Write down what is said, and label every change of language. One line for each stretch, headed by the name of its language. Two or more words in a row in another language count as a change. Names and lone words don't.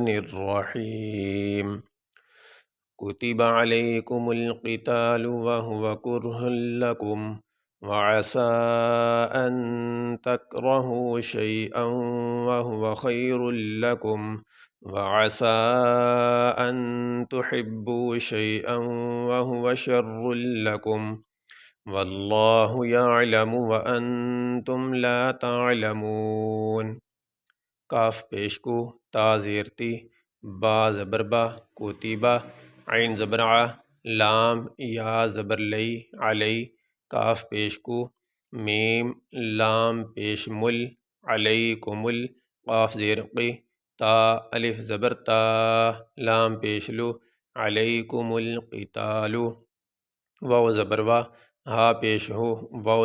Arabic: الرحيم كتب عليكم القتال وهو كره لكم وعسى أن تكرهوا شيئا وهو خير لكم وعسى أن تحبوا شيئا وهو شر لكم واللہ یعلم وانتم لا تعلمون۔
Urdu: کاف پیشکو، تا زیرتی، با زبربا، کوتیبا، عین زبرع، لام یا زبر لئی علی، کاف پیشکو، میم لام پیش مل، علیکم ال، قاف زیرقی، تا الف زبر تا، لام پیشلو،
Arabic: علیکم القتال،
Urdu: واو زبروا، ہا پیش ہو، واو